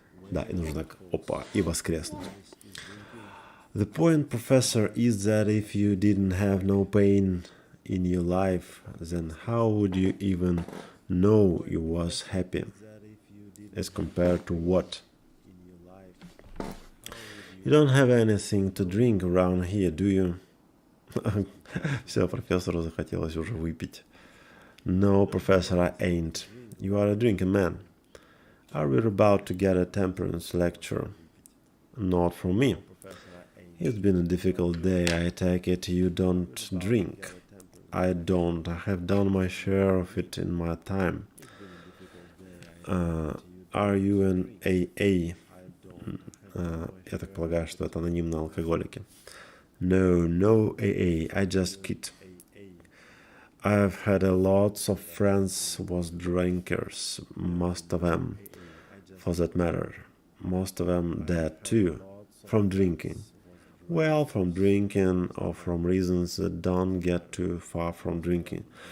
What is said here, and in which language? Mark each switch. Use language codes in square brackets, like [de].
[ru] Да, и нужно так, опа, и воскреснуть. [en] The point, professor, is that if you didn't have no pain in your life, then how would you even know you was happy? As compared to what? You don't have anything to drink around here, do you? [ru] Все, профессору захотелось уже выпить. [en] No, professor, I ain't. You are a drinking man. Are we about to get a temperance lecture? Not from me. It's been a difficult day, I take it you don't drink. I don't. I have done my share of it in my time. Are you an AA? [ru] Я так полагаю, что это анонимные алкоголики. [en] No AA, I just kid. I've had a lots of friends was drinkers, most of them, for that matter. Most of them dead too, from drinking. Well, from drinking or from reasons that don't get too far from drinking.